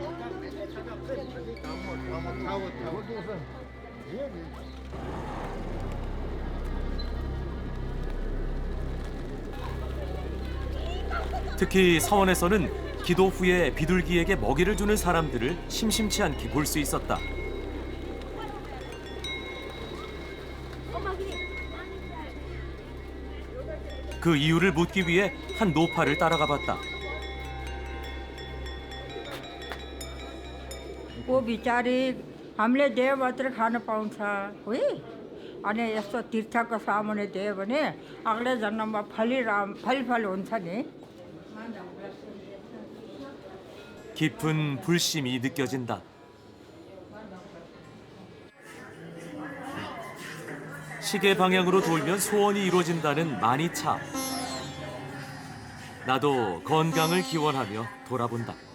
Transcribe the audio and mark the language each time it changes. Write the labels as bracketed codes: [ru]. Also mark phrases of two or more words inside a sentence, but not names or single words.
[ko] 특히 사원에서는 기도 후에 비둘기에게 먹이를 주는 사람들을 심심치 않게 볼 수 있었다. 그 이유를 묻기 위해 한 노파를 따라가 봤다. [ne] वो बिचारी हामीले दियो मात्रै खान पाउँछ है अनि यस्तो तीर्थको सामुने दियो भने अग्लो जन्ममा फलिफल हुन्छ नि [ko] 깊은 불심이 느껴진다. 시계 방향으로 돌면 소원이 이루어진다는 만이차. 나도 건강을 기원하며 돌아본다.